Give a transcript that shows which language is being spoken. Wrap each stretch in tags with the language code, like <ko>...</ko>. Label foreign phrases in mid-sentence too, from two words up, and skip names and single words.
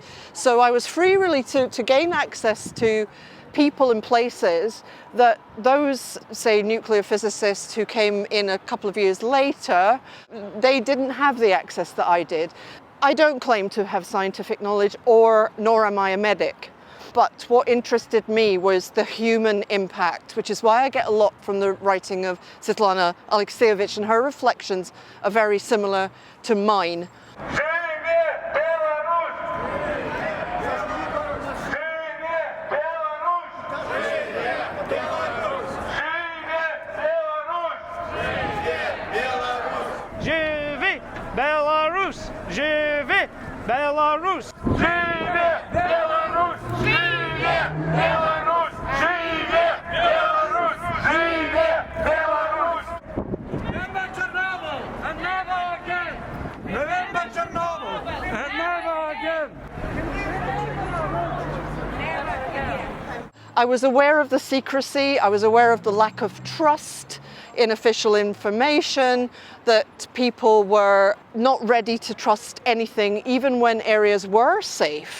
<en>So I was free really to gain access to people and places that those, say, nuclear physicists who came in a couple of years later, they didn't have the access that I did. I don't claim to have scientific knowledge, nor am I a medic. But what interested me was the human impact, which is why I get a lot from the writing of Svetlana Alexievich, and her reflections are very similar to mine.</en> <be>Жыве Беларусь! Жыве Беларусь! Жыве Беларусь! Жыве Беларусь! Жыве Беларусь! Жыве Беларусь!</be> <en>Remember Chernobyl and never again! Remember Chernobyl and never again! I was aware of the secrecy, I was aware of the lack of trust in official information, that people were not ready to trust anything, even when areas were safe.</en>